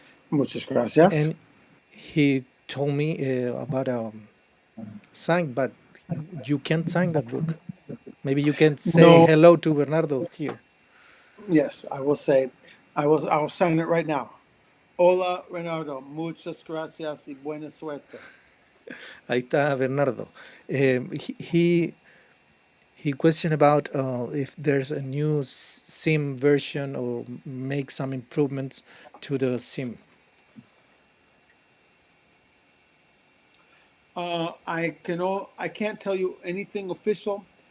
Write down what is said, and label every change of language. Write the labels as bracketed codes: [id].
[es] Muchas gracias. [en] And he told me about sign, but you can't sign that book. Maybe you can say hello to Bernardo here. Yes, I will say, I'll sign it right now. [es] Hola, Bernardo. Muchas gracias y buena suerte. Ahí está Bernardo. He [en] He questioned about if there's a new SIM version or make some improvements to the SIM. I can't tell you anything official.